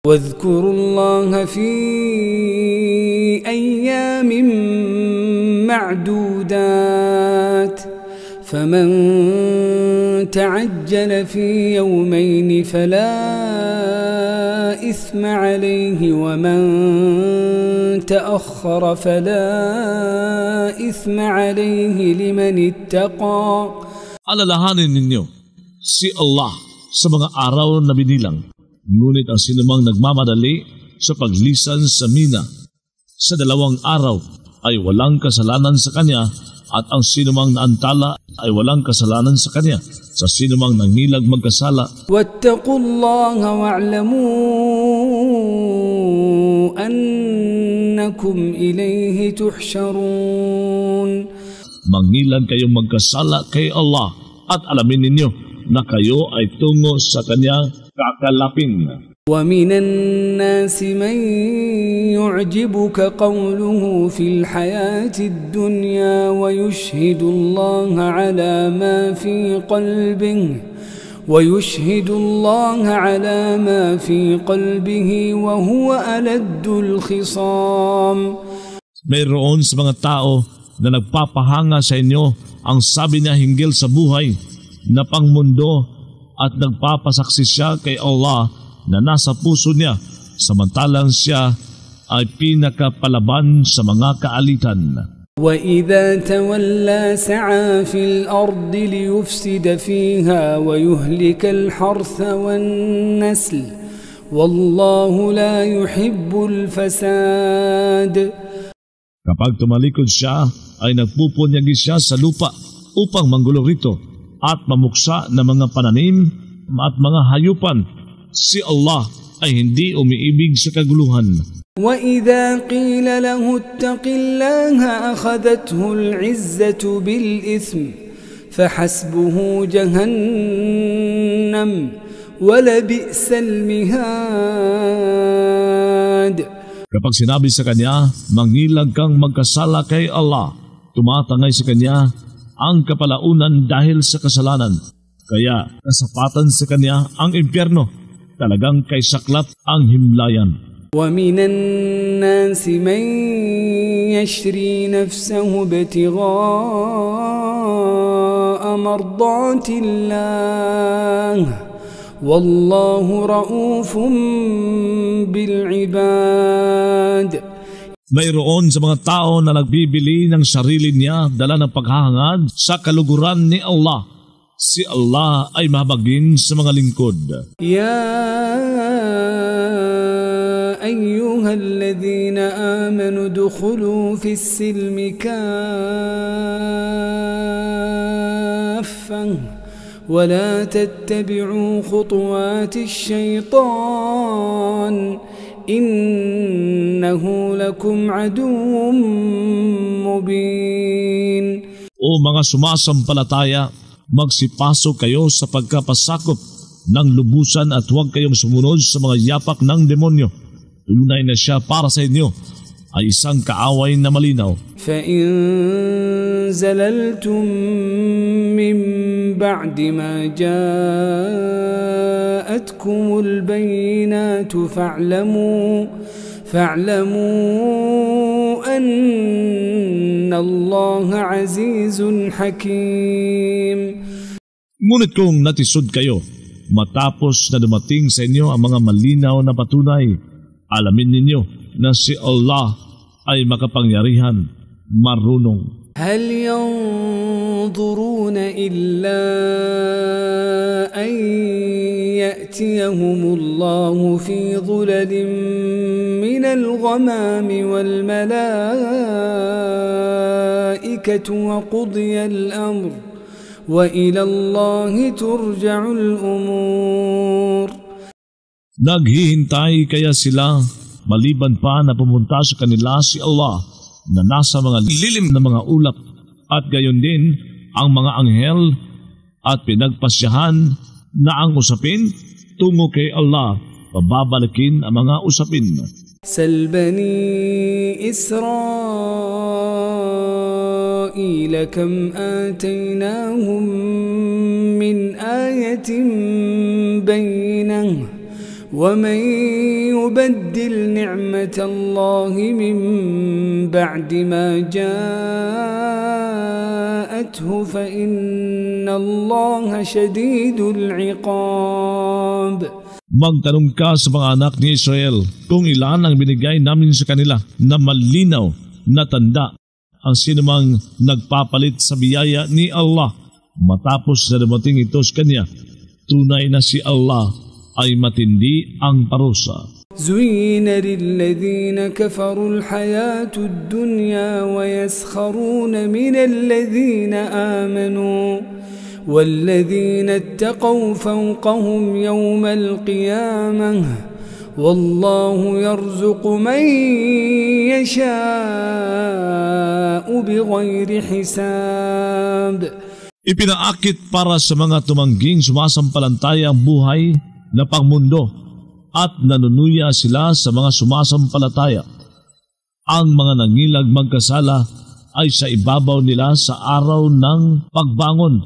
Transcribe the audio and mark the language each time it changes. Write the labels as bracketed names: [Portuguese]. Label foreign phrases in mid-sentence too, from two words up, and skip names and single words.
[Arabic] واذكروا الله في أيام معدودات فمن تعجل في يومين فلا إثم عليه ومن تأخر فلا إثم عليه لمن اتقى. [Filipino] Alalahanin ninyo si Allah sa mga araw na binilang. Ngunit ang sinumang nagmamadali sa paglisan sa mina sa 2 araw ay walang kasalanan sa kanya, at ang sinumang naantala ay walang kasalanan sa kanya sa sinumang nangilag magkasala. [Arabic] واتقوا الله واعلموا أنكم إليه تحشرون. [Filipino] Mangilag kayong magkasala kay Allah at alamin ninyo na kayo ay tungo sa kanya kakalapin. [Arabic] ومن الناس من يعجبك قوله في الحياة الدنيا ويشهد الله على ما في قلبه وهو ألد الخصام. [Filipino] Mayroon sa mga tao na nagpapahanga sa inyo ang sabi niya hinggil sa buhay na pangmundo, at nagpapasaksi siya kay Allah na nasa puso niya, samantalang siya ay pinakapalaban sa mga kaalitan. [Arabic] وَإِذَا تَوَلَّى سَعَى فِي الْأَرْضِ لِيُفْسِدَ فِيهَا وَيُهْلِكَ الْحَرْثَ وَالنَّسْلَ وَاللَّهُ لَا يُحِبُّ الْفَسَادَ. [Filipino] Kapag tumalikod siya, ay nagpupunyagi siya sa lupa upang manggulo rito at mamuksa ng mga pananim at mga hayupan. Si Allah ay hindi umiibig sa kaguluhan. [Arabic] وَإِذَا قِيلَ لَهُ اتَّقِ اللَّهَ أَخَذَتْهُ الْعِزَّةُ بِالْإِثْمِ فَحَسْبُهُ جَهَنَّمُ وَلَبِئْسَ الْمِهَادُ. [Filipino] Kapag sinabi sa kanya, mangilag kang magkasala kay Allah, tumatangay sa kanya ang kapalaunan dahil sa kasalanan. Kaya kasapatan sa kanya ang impyerno, talagang kay saklap ang himlayan. [Arabic] وَمِنَ النَّاسِ مَن يَشْرِي نَفْسَهُ ابْتِغَاءَ مَرْضَاتِ اللَّهِ وَاللَّهُ رَءُوفٌ بِالْعِبَادِ. [Filipino] Mayroon sa mga tao na nagbibili ng sarili niya dala ng paghahangad sa kaluguran ni Allah. Si Allah ay mahabagin sa mga lingkod. [Arabic] يَا أَيُّهَا الَّذِينَ آمَنُوا ادْخُلُوا فِي السِّلْمِ كَافَّةً وَلَا تَتَّبِعُوا خُطُوَاتِ الشَّيْطَانِ إِنَّهُ لَكُمْ عَدُوٌّ مُبِينٌ. [Filipino] O mga sumasampalataya, magsipasok kayo sa pagkapasakop ng lubusan at huwag kayong sumunod sa mga yapak ng demonyo. Tunay na siya para sa inyo ay isang kaaway na malinaw. [Arabic] فَإِن زَلَلْتُم مِّن بَعْدِ مَا جَاءَتْكُمُ الْبَيِّنَاتُ فَاعْلَمُوا أَنَّ اللَّهَ عَزِيزٌ حَكِيمٌ. [Filipino] Ngunit kung natisod kayo, matapos na dumating sa inyo ang mga malinaw na patunay, alamin ninyo na si Allah ay makapangyarihan, marunong. [Arabic] هل ينظرون إلا أن يأتيهم الله في ظلل من الغمام والملائكة وقضي الأمر وإلى الله ترجع الأمور. [Filipino] Naghihintay kaya sila maliban pa na pumunta sa kanila si Allah na nasa mga lilim na mga ulap, at gayon din ang mga anghel, at pinagpasyahan na ang usapin tungo kay Allah, pababalikin ang mga usapin. [Arabic] سل بني إسرائيل كم آتيناهم من آية بينة ومن يبدل نعمة الله من بعد ما جاءته فإن الله شديد العقاب. [Filipino] Magtanong ka sa mga anak ni Israel kung ilan ang binigay namin sa kanila na malinaw na tanda ang sinumang nagpapalit sa biyaya ni Allah matapos na dumating ito sa kanya. Tunay na si Allah ay matindi ang parusa. [Arabic] زين للذين كفروا الحياة الدنيا ويسخرون من الذين آمنوا والذين اتقوا فوقهم يوم القيامة والله يرزق من يشاء بغير حساب. [Filipino] Ipinaakit para sa mga tumangging sumasampalantaya ang buhay na pangmundo at nanunuya sila sa mga sumasampalataya. Ang mga nangilag magkasala ay sa ibabaw nila sa araw ng pagbangon.